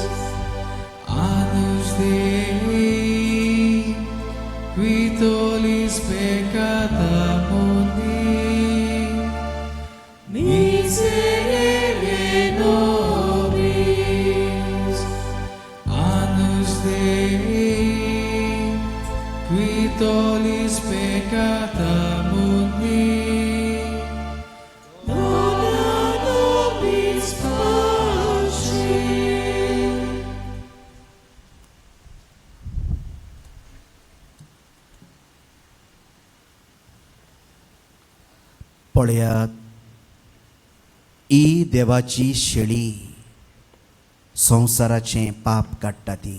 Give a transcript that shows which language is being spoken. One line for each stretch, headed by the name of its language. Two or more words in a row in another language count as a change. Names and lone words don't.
Latin: Agnus Dei, qui tollis peccata mundi, miserere nobis. Agnus Dei, qui tollis peccata mundi, dona nobis pace.
Konkani: पळयात ही देवाची शेळी संवसाराचें पाप काडटा ती.